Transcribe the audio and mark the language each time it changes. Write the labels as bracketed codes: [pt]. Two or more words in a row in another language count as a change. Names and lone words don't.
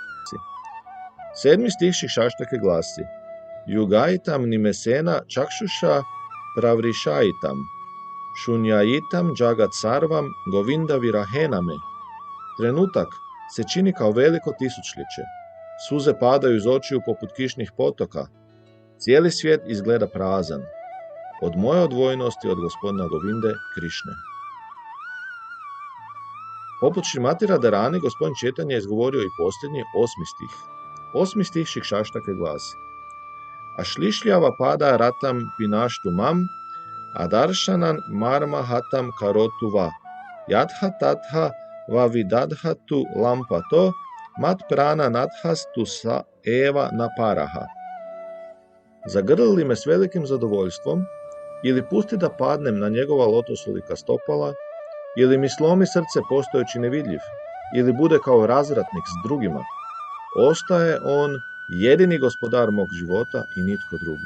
[hr] 7. stih Šikšaštake glasi: [sa] Yugaitam nimesena čakšuša pravrišaitam, šunjajitam džagat sarvam govinda virahename. [hr] Trenutak se čini kao veliko tisućljeće. Suze padaju iz očiju poput kišnih potoka. Cijeli svijet izgleda prazan. Od moje odvojenosti od gospodina Govinde Krišne. Poput Šrimati Radharani, gospodin Četanja je izgovorio i posljednji 8. stih. 8. stih Šikšaštake glasi: [sa] Ašlišljava pada ratam pinaštu mam, adaršanan marma hatam karotu va, yadha tatha va vidadhatu lampato, mat prana nadhastu sa eva naparaha. [hr] Zagrli li me s velikim zadovoljstvom, ili pusti da padnem na njegova lotosolika stopala, ili mi slomi srce postojeći nevidljiv, ili bude kao razvratnik s drugima, ostaje on jedini gospodar mog života i nitko drugi.